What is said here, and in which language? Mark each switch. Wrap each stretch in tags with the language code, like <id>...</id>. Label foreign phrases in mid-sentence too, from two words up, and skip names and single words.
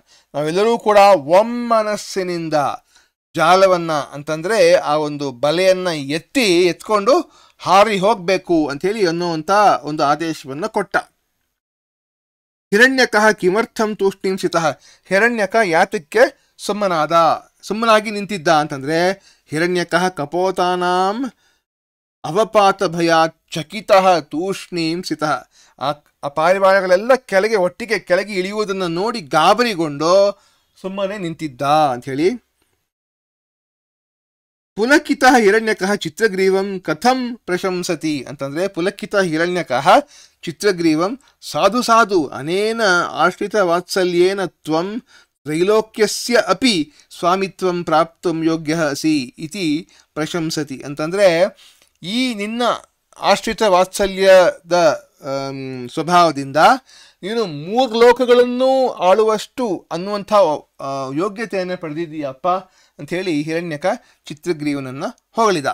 <kn>ನಾವೆಲ್ಲರೂ ಕೂಡ ಒಮ್ಮನಸ್ಸಿನಿಂದ ಜಾಲವನ್ನ ಅಂತಂದರೆ ಆ ಒಂದು ಬಲೆಯನ್ನು ಎತ್ಕೊಂಡು ಹಾರಿ ಹೋಗಬೇಕು ಅಂಥೇಳಿ ಅನ್ನುವಂಥ ಒಂದು ಆದೇಶವನ್ನು ಕೊಟ್ಟ.</kn> <sa>ಹಿರಣ್ಯಕಃ ಕಿಮರ್ಥಂ ತೂಷ್ಣೀಂ ಸ್ಥಿತಃ.</sa> <kn>ಹಿರಣ್ಯಕ ಯಾತಕ್ಕೆ ಸುಮ್ಮನಾಗಿ ನಿಂತಿದ್ದ ಅಂತಂದರೆ,</kn> <sa>ಹಿರಣ್ಯಕಃ ಕಪೋತಾನಾಂ ಅವಪಾತ ಭಯಾತ್ ಚಕಿತಃ ತೂಷ್ಣೀಂ ಸ್ಥಿತಃ.</sa> <kn>ಆ ಪಾರಿವಾಳಗಳೆಲ್ಲ ಒಟ್ಟಿಗೆ ಕೆಳಗೆ ಇಳಿಯುವುದನ್ನು ನೋಡಿ ಗಾಬರಿಗೊಂಡು ಸುಮ್ಮನೆ ನಿಂತಿದ್ದ ಅಂಥೇಳಿ.</kn> <sa>ಪುಲಕಿತಃ ಹಿರಣ್ಯಕಃ ಚಿತ್ರಗ್ರೀವಂ ಕಥಂ ಪ್ರಶಂಸತಿ ಅಂತಂದರೆ, ಪುಲಕಿತಃ ಹಿರಣ್ಯಕಃ ಚಿತ್ರಗ್ರೀವಂ ಸಾಧು ಸಾಧು ಅನೇನ ಆಶ್ರಿತ ವಾತ್ಸಲ್ಯೇನ ತ್ವಂ ತ್ರೈಲೋಕ್ಯಸ್ಯ ಅಪಿ ಸ್ವಾಮಿತ್ವಂ ಪ್ರಾಪ್ತುಂ ಯೋಗ್ಯ ಅಸಿ ಇತಿ ಪ್ರಶಂಸತಿ.</sa> <kn>ಅಂತಂದರೆ, ಈ ನಿನ್ನ ಆಶ್ರಿತ ವಾತ್ಸಲ್ಯದ ಸ್ವಭಾವದಿಂದ ನೀನು 3 ಲೋಕಗಳನ್ನು ಆಳುವಷ್ಟು ಅನ್ನುವಂಥ ಯೋಗ್ಯತೆಯನ್ನು ಪಡೆದಿದ್ದೀಯಪ್ಪ ಅಂಥೇಳಿ ಹಿರಣ್ಯಕ ಚಿತ್ರಗ್ರೀವನನ್ನು ಹೊಗಳಿದ.</kn>